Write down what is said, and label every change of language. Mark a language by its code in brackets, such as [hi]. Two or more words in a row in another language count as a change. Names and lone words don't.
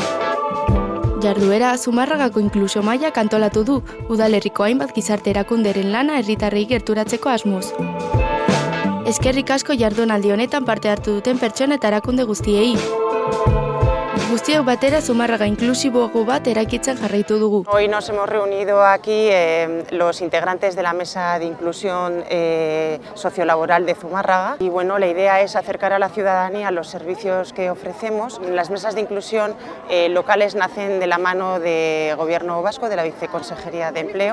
[eu] Jarduera Zumarragako inklusio mailak antolatu du, udalerriko hainbat gizarte erakunderen lana herritarrei gerturatzeko asmoz. Eskerrik asko jardunaldi honetan parte hartu duten pertsona eta erakunde guztiei. Guztiok batera Zumarraga inklusiboago bat eraikitzen jarraitu dugu. [es] Hoy nos hemos reunido aquí los integrantes de la Mesa de Inclusión Sociolaboral de Zumarraga y bueno, la idea es acercar a la ciudadanía los servicios que ofrecemos. Las mesas de inclusión locales nacen de la mano del Gobierno vasco, de la Viceconsejería de Empleo.